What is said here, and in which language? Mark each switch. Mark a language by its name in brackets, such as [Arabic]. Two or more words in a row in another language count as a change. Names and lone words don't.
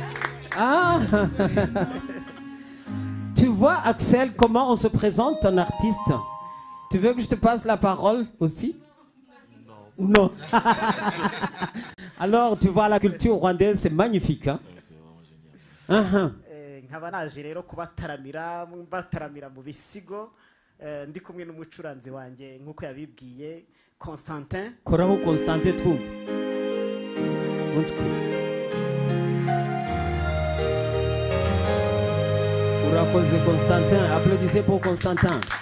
[French] Tu vois, Axel, comment on se présente un artiste? Tu veux que je te passe la parole aussi? Non. Alors, tu vois, la culture rwandaise, c'est magnifique. Hein? C'est vraiment génial. [Kinyarwanda] Nkaba naje rero kubataramira mu bisigo ndi kumwe n'umucuranzi wanjye nkuko yabibwiye Constantin. Koraho Constantin twumve. [French] Urakoze Constantin, applaudissez pour Constantin.